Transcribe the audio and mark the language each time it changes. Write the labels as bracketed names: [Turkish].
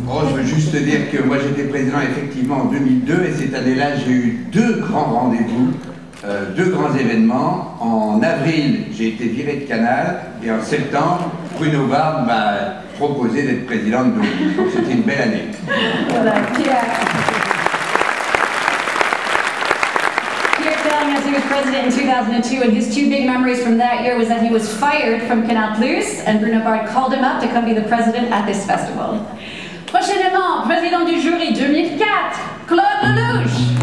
[French] Je veux juste dire que moi j'étais président effectivement en 2002 et cette année-là j'ai eu 2 grands rendez-vous, 2 grands événements. En avril j'ai été viré de Canal et en septembre Bruno Barbe m'a proposé d'être président de Deauville. Donc c'était une belle année. [English] Voilà, Pierre telling us he was president in 2002, and his 2 big memories from that year was that he was fired from Canal+, and Bruno Barbe called him up to come be the president at this festival. [French] Prochainement, président du jury 2004, Claude Lelouch.